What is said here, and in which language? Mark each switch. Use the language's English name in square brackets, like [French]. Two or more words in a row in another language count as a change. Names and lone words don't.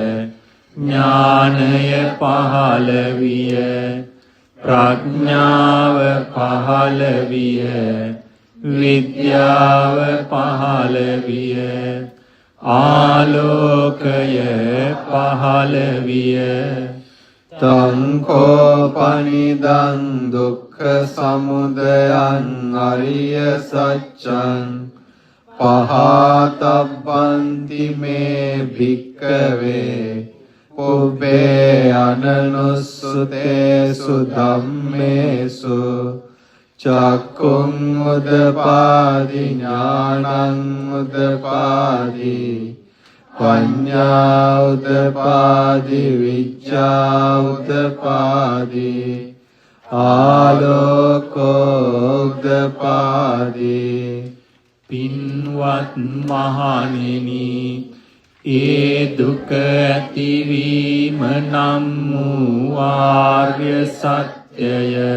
[Sinhala] ඥානය පහළ විය ප්‍රඥාව පහළ විය විද්‍යාව පහළ විය ආලෝකය පහළ විය [Pali] තං කෝපනිදං දුක්ඛ සමුදයං අරිය සත්‍යං පහතබ්බන්ති මේ භික්ඛවේ පුබ්බේ අනනුස්සතේසු ධම්මේසු චක්ඛුං උදපාදි ඥානං උදපාදි පඤ්ඤා උදපාදි විඤ්ඤා උදපාදි ආලෝකෝ උදපාදි [Sinhala] පින්වත් මහණෙනි ඒ දුක ඇතිවීම නම් වූ ආර්ය සත්‍යය